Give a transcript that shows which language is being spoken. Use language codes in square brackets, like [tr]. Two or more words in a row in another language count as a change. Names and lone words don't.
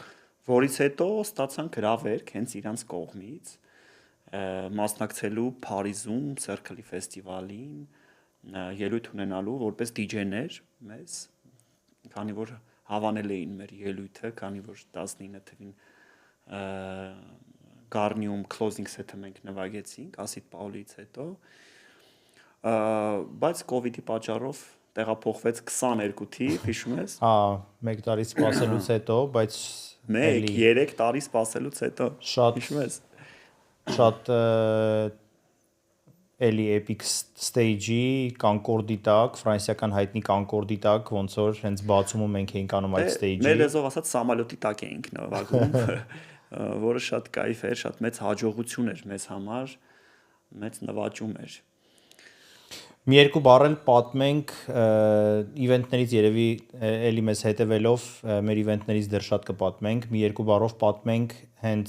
[hy] Որից հետո ստացանք հրավերք հենց իրանց կողմից մասնակցելու Փարիզում Circle-ի ֆեստիվալին, ելույթ ունենալու որպես DJ-ներ մեզ, քանի որ հավանել էին մեր ելույթը, քանի որ 19 թվին Garnium [en] closing set- [hy] ը մենք նվագեցինք Acid Paul-ից հետո, բայց COVID-ի պատճառով տեղափոխվեց 22 թիվ, հիշում ես։ Հա, 1 տարի սպասելուց հետո, բայց 3 տարի սպասելուց հետո, հիշում ես։ Շատ էլի [en] epic stage- [hy] ի Concorde-ի տակ, ֆրանսիական հայտնի Concorde-ի տակ, ոնց որ հենց բացումը մենք էինք անում այդ stage-ի։ Մեր լեզվով ասած սամալյոտի տակ էինք նվագում, որը շատ կայֆ էր, շատ մեծ հաջողություն էր մեզ համար, մեծ նվաճում էր։ Մի երկու բառ էլ պատմենք իվենտներից երևի էլի մեզ հետևելով մեր իվենտներից դեռ շատ կպատմենք, մի երկու բառով պատմենք հենց